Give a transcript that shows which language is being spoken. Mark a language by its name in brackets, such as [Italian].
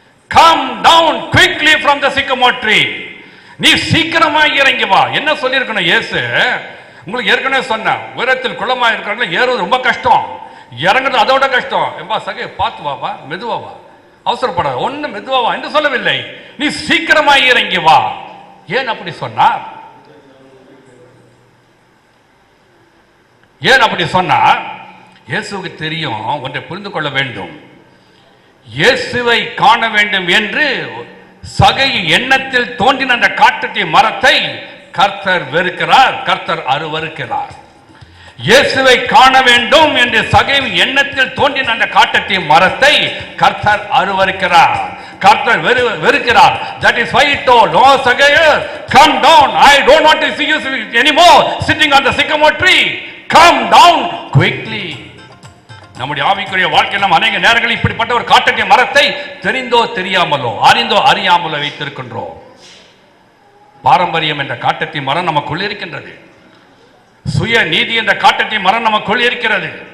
[English] Come down quickly from the sycamore tree. [Tamil] நீ சீக்கிரமாய் இறங்கி வா. என்ன சொல்லியிருக்கணும் இயேசு? உங்களுக்கு ஏற்கனவே சொன்ன, உயரத்தில் குளமா இருக்கிறவங்க ஏறுவது ரொம்ப கஷ்டம், இறங்குறது அதோட கஷ்டம். என்பா சகை பார்த்து வாப்பா, மெதுவா வா, அவசரப்படாத, ஒண்ணு மெதுவா வா என்று சொல்லவில்லை. நீ சீக்கிரமாய் இறங்கி வா. ஏன் அப்படி சொன்னார்? ஏன் அப்படி சொன்னார்? இயேசுவுக்கு தெரியும், ஒன்றை புரிந்து கொள்ள வேண்டும். இயேசுவை காண வேண்டும் என்று சகை எண்ணத்தில் தோன்றின அந்த காட்டத்தி மரத்தை கர்த்தர் வெறுக்கிறார், கர்த்தர் அருவருக்கிறார். இயேசுவை காண வேண்டும் என்று சகை எண்ணத்தில் தோன்றின அந்த காட்டத்தி மரத்தை கர்த்தர் அருவருக்கிறார், கர்த்தர் வெறுக்கிறார். [English] That is why he told, "Oh Sagaiah, come down. I don't want to see you anymore sitting on the sycamore tree. Come down quickly." [Tamil] நம்முடைய ஆவிக்குரிய வாழ்க்கையில் நாம் அநேக நேரங்களில் இப்படிப்பட்ட ஒரு காட்டத்தி மரத்தை தெரிந்தோ தெரியாமலோ, அறிந்தோ அறியாமலோ வைத்திருக்கின்றோம். பாரம்பரியம் என்ற காட்டத்தி மரம் நமக்குள் இருக்கின்றது. சுய நீதி என்ற காட்டத்தி மரம் நமக்குள் இருக்கிறது.